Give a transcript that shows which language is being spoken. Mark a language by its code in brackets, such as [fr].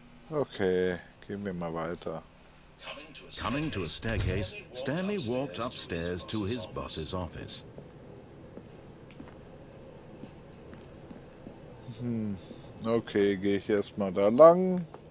[de] Okay, gehen wir mal weiter. [en] Coming to a staircase, Stanley walked upstairs to his boss's office. [de] Okay, gehe ich erstmal da lang.